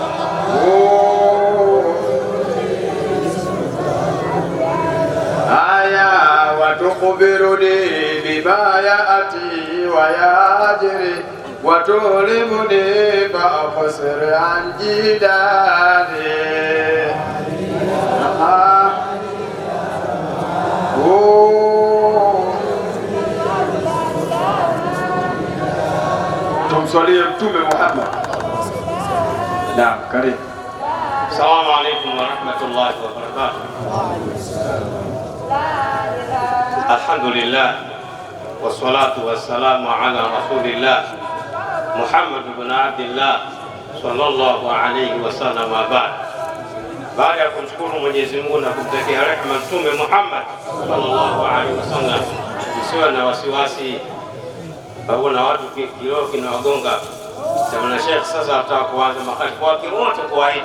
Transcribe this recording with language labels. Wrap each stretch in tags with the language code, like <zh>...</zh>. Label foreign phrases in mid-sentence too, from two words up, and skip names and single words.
<sw>Aya watukubiruni bima yaati wa yajri watulimuni fa'fasir an jidani. Tumswalie Mtume Muhammad. Naam, karibu.</sw> <ar>السلام عليكم ورحمة الله وبركاته. الحمد لله والصلاة والسلام على رسول الله محمد بن عبد الله صلى الله عليه وسلم.</ar> <sw>Baada ya kumshukuru Mwenyezi Mungu na kumtakia rehema Mtume Muhammad</sw> <ar>صلى الله عليه وسلم,</ar> <sw>msiwe na wasiwasi na watu kilio kinawagonga. Sema Sheikh sasa ataka kuanza makalifu wake wote kuwaita.</sw>